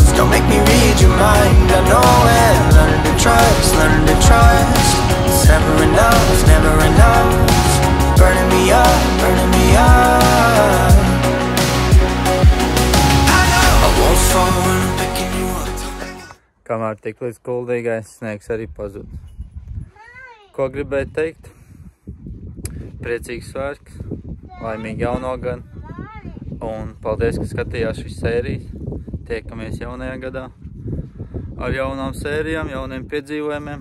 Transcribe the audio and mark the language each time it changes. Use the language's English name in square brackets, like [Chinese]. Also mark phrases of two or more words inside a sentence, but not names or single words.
[English] Don't make me read your mind. I know it. Learning to trust, learning to trust. It's never enough, never enough. Burning me up, burning me up. I won't fall when I'm picking you up. [Latvian] Kamēr tik līdz kuldīgais sniegs arī pazud. Ko gribēju teikt? Priecīgs svētks. Laimīgi jauno gadu. Un paldies, ka skatījās šīs sērijas. Tiekamies jaunajā gadā ar jaunām sērijām, jauniem piedzīvojumiem.